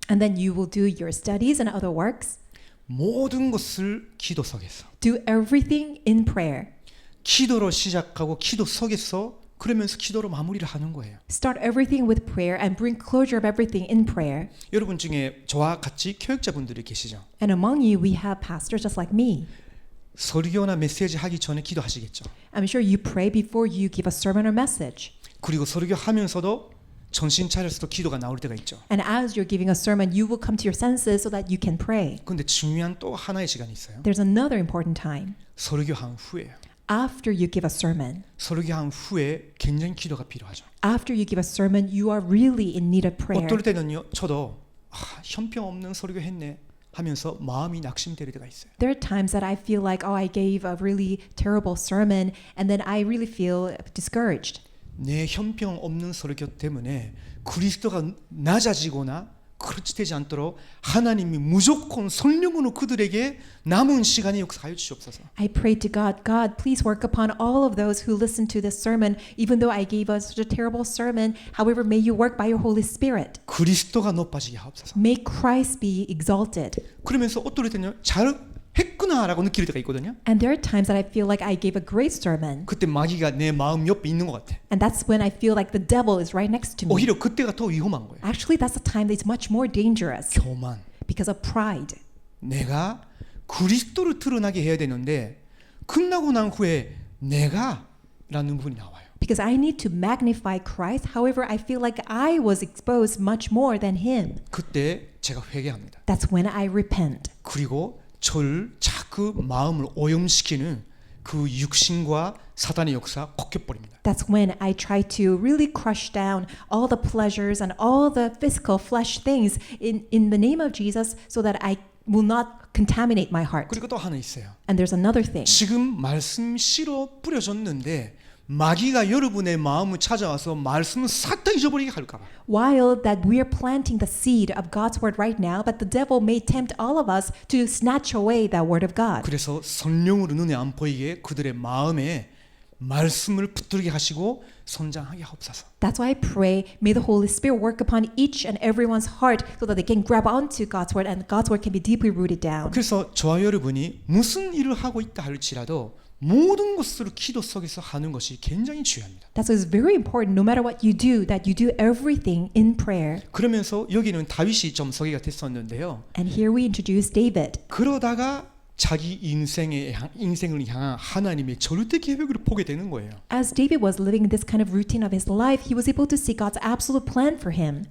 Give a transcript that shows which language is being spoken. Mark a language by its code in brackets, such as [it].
[en] And then you will do your studies and other works. [ko] 모든 것을 기도 속에서 [en] Do everything in prayer. [ko] 기도로 시작하고 기도 속에서 그러면서 기도로 마무리를 하는 거예요. [en] Start everything with prayer and bring closure of everything in prayer. [ko] 여러분 중에 저와 같이 교육자분들이 계시죠. [en] And among you, we have pastors just like me. [ko] 설교나 메시지 하기 전에 기도하시겠죠. [en] I'm sure you pray before you give a sermon or message. [ko] 그리고 설교하면서도 정신 차려서도 기도가 나올 때가 있죠. [en] And as you're giving a sermon, you will come to your senses so that you can pray. [ko] 근데 중요한 또 하나의 시간이 있어요. [en] There's another important time. [ko] 설교한 후에요. [en] After you give a sermon. [ko] 설교한 후에 굉장히 기도가 필요하죠. [en] After you give a sermon, you are really in need of prayer. [ko] 어떨 때는요. 저도 형편없는 설교했네 하면서 마음이 낙심될 때가 있어요. [en] There are times that I feel like, I gave a really terrible sermon, and then I really feel discouraged. [ko] 내 형편없는 설교 때문에 그리스도가 낮아지거나 그렇지 되지 않도록 하나님이 무조건 성령으로 그들에게 남은 시간에 역사하여 주시옵소서. [en] I pray to God, God, please work upon all of those who listen to this sermon, even though I gave us such a terrible sermon. However, may you work by your Holy Spirit. [ko] 그리스도가 높아지게 하옵소서. [en] May Christ be exalted. [ko] 그러면서 어떨 때는요. 잘 했구나라고 느낄 때가 있거든요. [en] And there are times that I feel like I gave a great sermon. [ko] 그때 마귀가 내 마음 옆에 있는 것 같아. [en] And that's when I feel like the devil is right next to me. [ko] 오히려 그때가 더 위험한 거예요. [en] Actually, that's the time that's much more dangerous [ko] 교만. [en] because of pride. [ko] 내가 그리스도를 드러나게 해야 되는데 끝나고 난 후에 내가라는 부분이 나와요. [en] Because I need to magnify Christ. However, I feel like I was exposed much more than him. [ko] 그때 제가 회개합니다. [en] That's when I repent. [ko] 그리고 저를 자꾸 마음을 오염시키는 그 육신과 사단의 역사 꺾여버립니다. [en] That's when I try to really crush down all the pleasures and all the physical flesh things in the name of Jesus so that I will not contaminate my heart. [ko] 그리고 또 하나 있어요. [en] And there's another thing. [ko] 지금 말씀 씨로 뿌려졌는데 마귀가 여러분의 마음을 찾아와서 말씀을 싹 다 잊어버리게 할까 봐. [en] While that we are planting the seed of God's word right now, but the devil may tempt all of us to snatch away that word of God. [ko] 그래서 성령으로 눈에 안 보이게 그들의 마음에 말씀을 붙들게 하시고 성장하게 하옵소서. [en] That's why I pray, may the Holy Spirit work upon each and everyone's heart so that they can grab onto God's word and God's word can be deeply rooted down. [ko] 그래서 저와 여러분이 무슨 일을 하고 있다 할지라도 모든 것을 기도 속에서 하는 것이 굉장히 중요합니다. [en] That's why it's very important, no matter what you do, that you do everything in prayer. [ko] 그러면서 여기는 다윗이 좀 소개가 됐었는데요. [en] And here we introduce David. [ko] 그러다가 자기 인생을 향한 하나님의 절대 계획을 보게 되는 거예요. [en] As David was living this kind of routine of his life, he was able to see God's absolute plan for him.